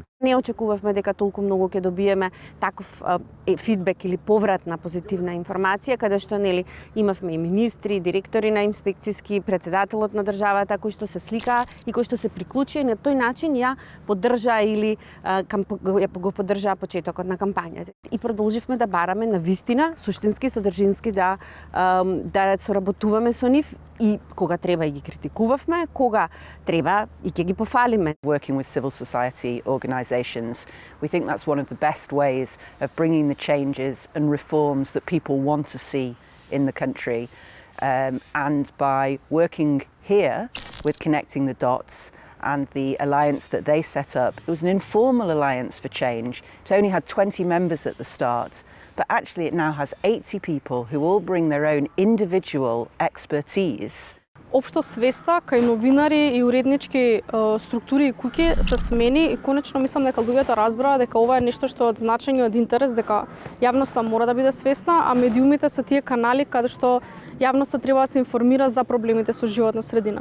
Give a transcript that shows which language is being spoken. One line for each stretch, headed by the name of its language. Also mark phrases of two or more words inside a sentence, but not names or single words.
Macedonian: Не очекувавме дека толку многу ќе добиеме таков фидбек или повратна позитивна информација, каде што нели имавме и министри, директори на инспекцијски, председателот на државата кои што се сликаа и кои што се приклучија и на тој начин ја поддржаа или го поддржаа почетокот на кампањата. И продолживме да бараме на вистина, суштински, содржински да соработуваме со нив и кога треба и ги критикувавме, кога треба и ќе ги пофалиме.
English: Working with civil society organisations, we think that's one of the best ways of bringing the changes and reforms that people want to see in the country. And by working here with Connecting the Dots and the alliance that they set up, it was an informal alliance for change. It only had 20 members at the start, but actually it now has 80 people who all bring their own individual expertise.
Macedonian: Општо свеста кај новинари и уреднички структури и куќи се смени и конечно мислам дека луѓето разбраа дека ова е нешто што е од значење, од интерес, дека јавноста мора да биде свесна, а медиумите се тие канали каде што јавноста треба да се информира за проблемите со животна средина.